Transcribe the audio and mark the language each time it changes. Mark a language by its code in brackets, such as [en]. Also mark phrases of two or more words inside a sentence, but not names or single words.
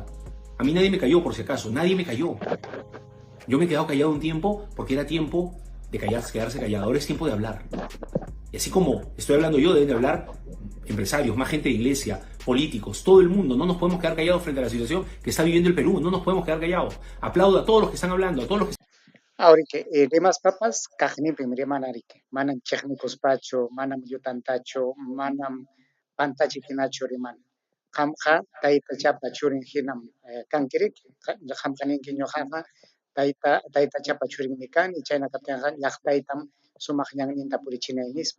[es] A mí nadie me cayó por si acaso, nadie me cayó. Yo me he quedado callado un tiempo porque era tiempo de quedarse callado, ahora es tiempo de hablar. Y así como estoy hablando yo, deben de hablar empresarios, más gente de iglesia, políticos, todo el mundo. No nos podemos quedar callados frente a la situación que está viviendo el Perú, no nos podemos quedar callados. Aplaudo a todos los que están hablando, a todos los que... [qu] Ahorita, rimas papas, kaqnipim rimanariki. Manam chiqnikuspachu, manam llutantachu, manam pantachikinachu riman. Qamqa taytachapa churin hinam kankiriki. Qamqa ninki ñuqaqa taytachapa churinmi kani, chayna kaptinqa llaqtaytam sumaq ñanninta purichinay nispa.